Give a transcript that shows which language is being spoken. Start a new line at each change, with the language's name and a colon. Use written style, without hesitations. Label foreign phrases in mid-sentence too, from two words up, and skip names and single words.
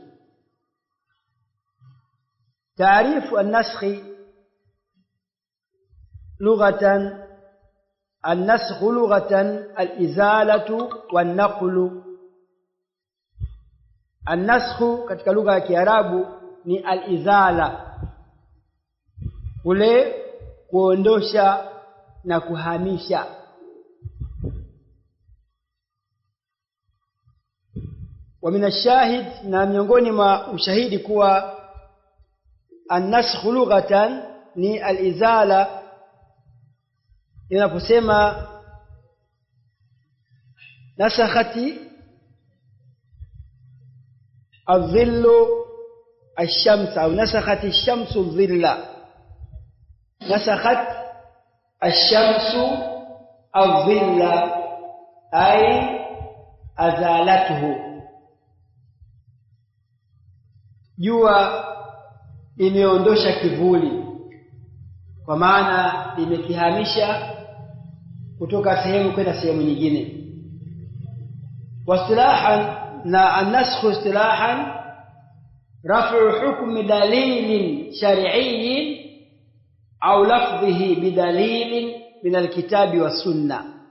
Arabic: تعريف النسخ لغة: النسخ لغة الإزالة والنقل.
Swahili: النسخ katika lugha ya Kiarabu ni al-izala, kule kuondosha na kuhamisha.
Arabic: ومن الشاهد,
Swahili: na miongoni mwa ushahidi kuwa
Arabic: النسخ لغة ni al-izala, inaposema نسخت الظل الشمس أو نسخت الشمس الظل. نسخت الشمس الظل أي أزالته.
Swahili: jua imeondosha kivuli, kwa maana imekihamisha kutoka sehemu kwenda sehemu nyingine.
Arabic: Wasilahan, na النسخ اصطلاحا رفع حكم دليل شرعي أو لفظه بدليل من الكتاب والسنة,